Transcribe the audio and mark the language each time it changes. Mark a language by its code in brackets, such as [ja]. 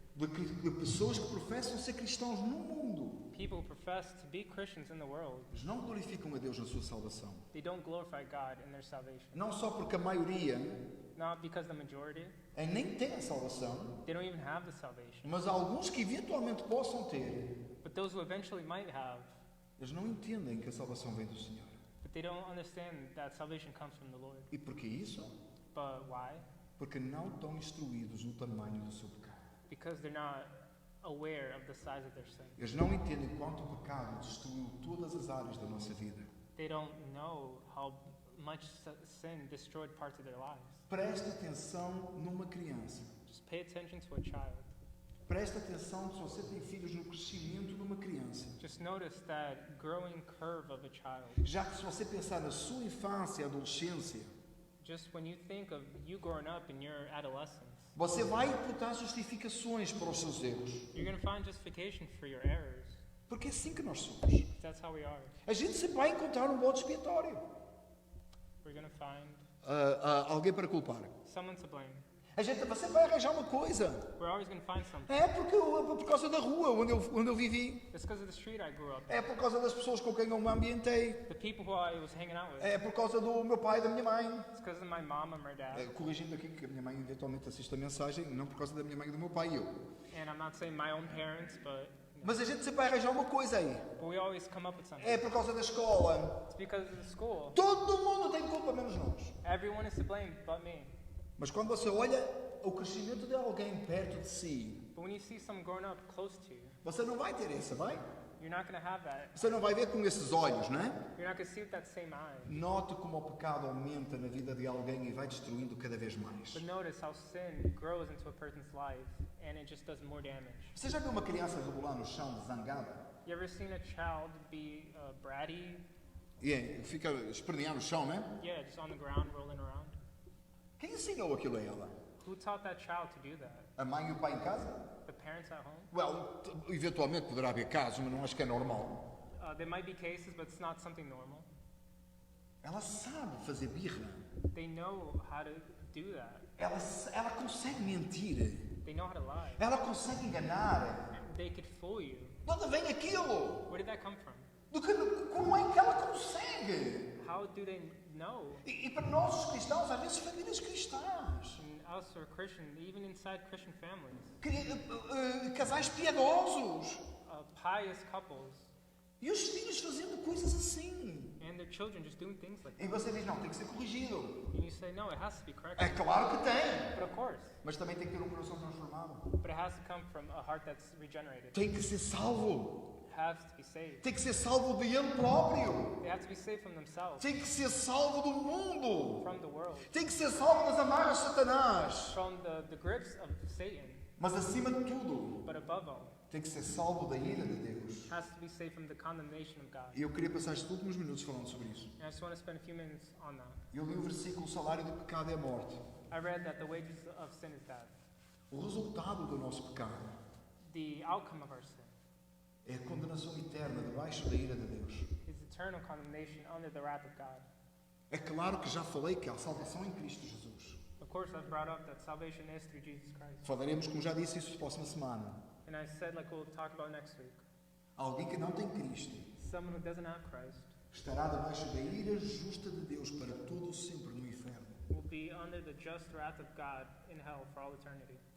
[pt] de pessoas que professam ser cristãos no mundo, [en] people who profess to be Christians in the world, [pt] eles não glorificam a Deus na sua salvação. [en] they don't glorify God in their salvation. [pt] Não só porque a maioria [en] Not because the majority, [pt] nem tem a salvação, [en] they don't even have the salvation. [pt] mas alguns que eventualmente possam ter, [en] But those who eventually might have, [pt] eles não entendem que a salvação vem do Senhor. [en] but they don't understand that salvation comes from the Lord. [pt] E porquê isso? [en] But why? [pt] Porque não estão instruídos no tamanho do seu pecado. [en] Because they're not aware of the size of their sin. [pt] Eles não entendem quanto o pecado destruiu todas as áreas da nossa vida. [en] They don't know how much sin destroyed parts of their lives. [pt] Preste atenção numa criança. [en] Just pay attention to a child. [pt] Preste atenção se você tem filhos no crescimento de uma criança. [en] Just notice that growing curve of a child. [pt] Já que se você pensar na sua infância e adolescência, [en] Just when you think of you growing up in your adolescence, [pt] você vai imputar justificações para os seus erros. [en] you're going to find justification for your errors. [pt] Porque é assim que nós somos. [en] That's how we are. [pt] A gente sempre vai encontrar um bode expiatório. [en] We're going to find [pt] Alguém para culpar. [en] someone to blame. [pt] A gente sempre vai arranjar uma coisa. [en] We're always going to find something. [pt] É por causa da rua onde eu vivi. [en] It's because of the street I grew up in. [pt] É por causa das pessoas com quem eu me ambientei. [en] The people who I was hanging out with. [pt] É por causa do meu pai e da minha mãe. [en] It's because of my mom and my dad. [pt] Corrigindo aqui que a minha mãe eventualmente assiste a mensagem, não por causa da minha mãe e do meu pai e eu. [en] And I'm not saying my own parents, but [pt] Mas a gente sempre vai arranjar uma coisa aí. [en] we always come up with something. [pt] É por causa da escola. [en] It's because of the school. [pt] Todo mundo tem culpa, menos nós. [en] Everyone is to blame but me. [pt] Mas quando você olha o crescimento de alguém perto de si, [en] But when you see someone growing up close to you, [pt] você não vai ter essa, vai? [en] you're not going to have that. [pt] Você não vai ver com esses olhos, não é? [en] You're not going to see with that same eye. [pt] Note como o pecado aumenta na vida de alguém e vai destruindo cada vez mais. [en] But notice how sin grows into a person's life and it just does more damage. [pt] Você já viu uma criança rebolar no chão zangada? [en] You ever seen a child be bratty? [pt] E fica a espernear no chão, né? [en] Yeah, just on the ground, rolling around. [pt] Quem ensinou aquilo a ela? [en] Who taught that child to do that? [pt] A mãe e o pai em casa? [en] The parents at home? Well, [pt] eventualmente poderá haver casos, mas não acho que é normal. [en] There might be cases, but it's not something normal. [pt] Ela sabe fazer birra. [en] They know how to do that. [pt] Ela consegue mentir. [en] They know how to lie. [pt] Ela consegue enganar. [en] They could fool you. [pt] De onde vem aquilo? [en] Where did that come from? [pt] Como é que ela consegue? [en] How do they know? [pt] E para nós os cristãos, às vezes famílias cristãs, [en] And us or Christian, even inside Christian families, [pt] casais piedosos, [en] pious couples, [pt] e os filhos fazendo coisas assim. [en] and their children just doing things like [pt] E [en] that. [pt] você diz, não, tem que ser corrigido. [en] And you say, no, it has to be [pt] É [en] corrected. [pt] claro que tem, [en] But of course. [pt] mas também tem que ter um coração transformado. [en] But it has to come from a heart that's regenerated. [pt] Tem que ser salvo. [en] It has to be saved. [pt] Tem que ser salvo de ele próprio. [en] They have to be saved from themselves, [pt] Tem que ser salvo do mundo. [en] from the world, [pt] Tem que ser salvo das amarras de Satanás. [en] from the grips of Satan. [pt] Mas acima de tudo, [en] But above all, [pt] tem que ser salvo da ira de Deus. [en] has to be saved from the condemnation of God. [pt] E eu queria passar estes últimos minutos falando sobre isso. [en] And I just want to spend a few minutes on that. [pt] Eu li o versículo: o salário do pecado é a morte. [en] I read that the wages of sin is death. [pt] O resultado do nosso pecado [en] The outcome of our sin [pt] é a condenação eterna debaixo da ira de Deus. [en] is eternal condemnation under the wrath of God. [pt] É claro que já falei que há salvação em Cristo Jesus. [en] Of course, I've brought up that salvation is through Jesus Christ. [pt] Falaremos, como já disse, isso na próxima semana. [en] And I said, like we'll talk about next week, [pt] Alguém que não tem Cristo [en] someone who doesn't have Christ [pt] estará debaixo da ira justa de Deus para todo o sempre no inferno. [en] will be under the just wrath of God in hell for all eternity